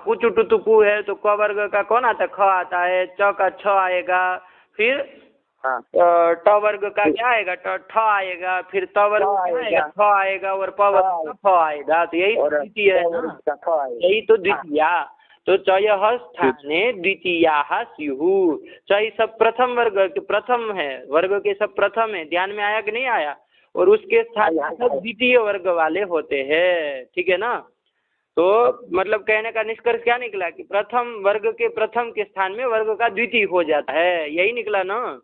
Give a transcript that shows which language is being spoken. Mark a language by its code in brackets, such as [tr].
[hi] कुछ टुतुकु है तो क वर्ग का कौन आता है? ख आता है। च का छ आएगा, फिर ट वर्ग का क्या आएगा? ठ आएगा, फिर त वर्ग क्या आएगा? थ आएगा, और प वर्ग का फ आएगा। तो यही द्वितीय है ना, यही तो द्वितीया। [sa] तो चयः स्थाने द्वितीयाः स्युः। [hi] चय सब प्रथम वर्ग के प्रथम है, वर्ग के सब प्रथम है। ध्यान में आया कि नहीं आया? और उसके स्थान में सब द्वितीय वर्ग वाले होते हैं, ठीक है ना। तो मतलब कहने का निष्कर्ष क्या निकला कि प्रथम वर्ग के प्रथम के स्थान में वर्ग का द्वितीय हो जाता है, यही निकला ना